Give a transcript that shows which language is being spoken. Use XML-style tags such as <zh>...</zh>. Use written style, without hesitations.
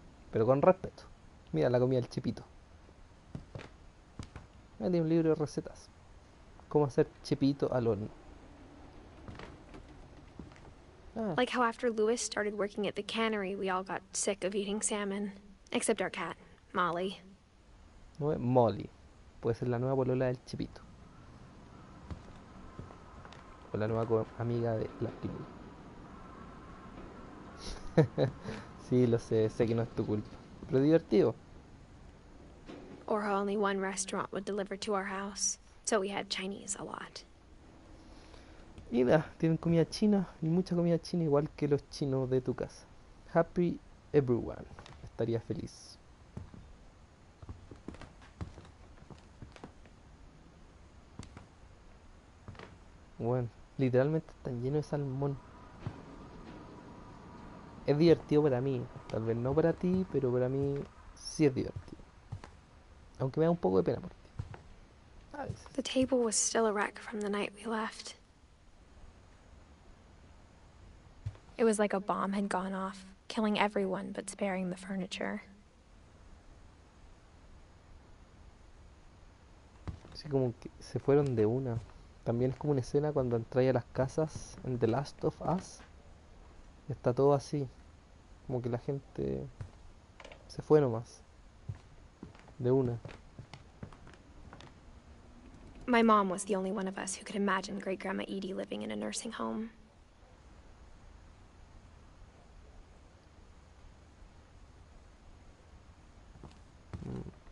<es>Pero con respeto. Mira la comida del chipito. Me tiene un libro de recetas. Cómo hacer chipito al horno. Ah,</es> <en>Like how after Lewis started working at the cannery, we all got sick of eating salmon. Except our cat, Molly.</en> <es>no es Molly. Puede ser la nueva polola del chipito. O la nueva amiga de la película. Sí, lo sé, sé que no es tu culpa. Pero es divertido.</es> <en>Or how only one restaurant would deliver to our house, so we had Chinese a lot.</en> <es>Mira, tienen comida china y mucha comida china igual que los chinos de tu casa.</es> <en>Happy everyone.</en> <es>Estaría feliz. Bueno, literalmente están llenos de salmón. Es divertido para mí. Tal vez no para ti, pero para mí sí es divertido. Aunque me da un poco de pena por ti. A veces.</es> <en>The table was still a wreck from the night we left. It was like a bomb had gone off, killing everyone but sparing the furniture.</en> <es>Así como que se fueron de una. También es como una escena cuando entráis a las casas en The Last of Us. Está todo así. Como que la gente se fue nomás. De una.</es> <en>My mom was the only one of us who could imagine Great Grandma Edie living in a nursing home. Mm.</en>